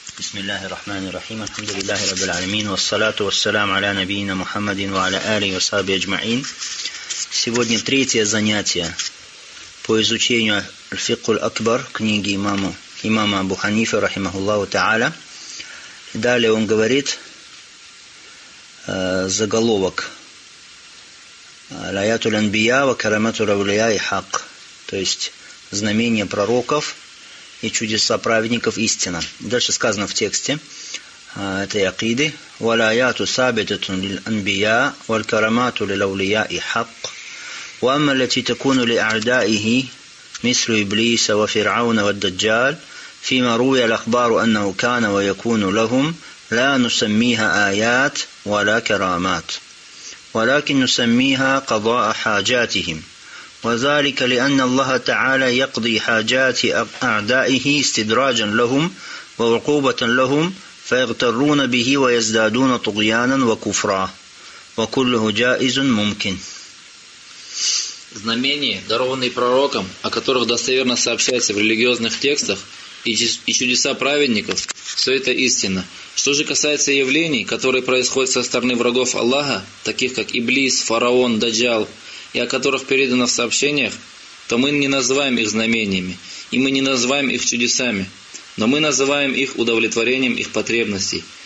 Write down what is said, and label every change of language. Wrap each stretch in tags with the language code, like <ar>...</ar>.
<ar>بسم الله الرحمن الرحيم الحمد لله رب العالمين والصلاة والسلام على نبينا محمد وعلى آله وصحبه أجمعين.</ar> <ru>Сегодня третье занятие по изучению الفقه الأكبر книги имама Абу Ханифы</ru> <ar>رحمه الله تعالى.</ar> <ru>Далее он говорит заголовок</ru> <ar>الآيات الأنبياء وكرامة الأولياء حق,</ar> <ru>то есть знамения пророков и чудеса праведников истина. Дальше сказано в тексте этой акиды:</ru> <ar>«Валаяту сабитатун лил-анбия, валькарамату лил-аулия и хак, вамма лати такуну ли-аадаихи, мислю Иблиса, ва Фирауна, ва Дджал, фима руя лахбару аннау кана, ва якуну лахум, ла нусаммиха аят, ва ла карамат, ва лакин нусаммиха кадаа хаджатихим». وذلك لأن الله تعالى يقضي حاجات أعدائه استدراجا لهم وعقوبة لهم فيغترون به ويزدادون طغيانا وكفرا وكله جائز ممكن.</ar> <ru>Знамения, дарованные пророком, о которых достоверно сообщается в религиозных текстах, и чудеса праведников, все это истина. Что же касается явлений, которые происходят со стороны врагов Аллаха, таких как Иблис, Фараон, Даджал, и о которых передано в сообщениях, то мы не называем их знамениями, и мы не называем их чудесами, но мы называем их удовлетворением их потребностей.</ru>